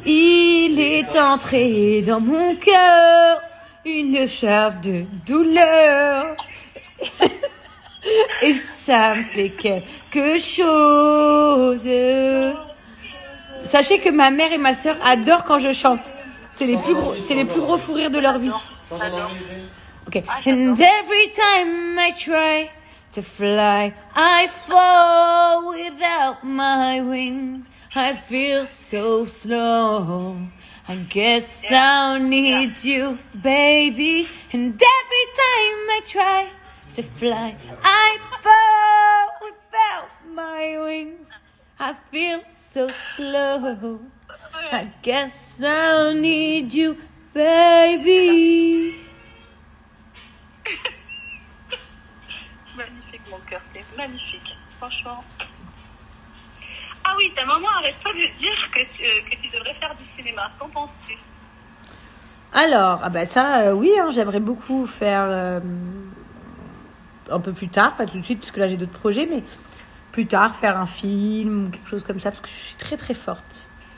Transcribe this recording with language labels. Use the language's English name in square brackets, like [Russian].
[French] Il est entré dans mon cœur une charge de douleur. Et ça me fait quelque chose. Sachez que ma mère et ma sœur adorent quand je chante. C'est les plus gros fous rires de leur vie. Chante en anglais, Jay. Okay. [English] And every time I try to fly, I fall without my wings. I feel so slow. I guess I'll need you, baby. And every time I try to fly, I fall without my wings. I feel so slow. I guess I'll need you, baby. [French] C'est magnifique, mon cœur. C'est magnifique. Franchement. Ah oui, ta maman arrête pas de dire que tu devrais faire du cinéma. Qu'en penses-tu? Alors, ah bah ça, oui, hein, j'aimerais beaucoup faire un peu plus tard, pas tout de suite, parce que là j'ai d'autres projets, mais plus tard, faire un film ou quelque chose comme ça, parce que je suis très très forte.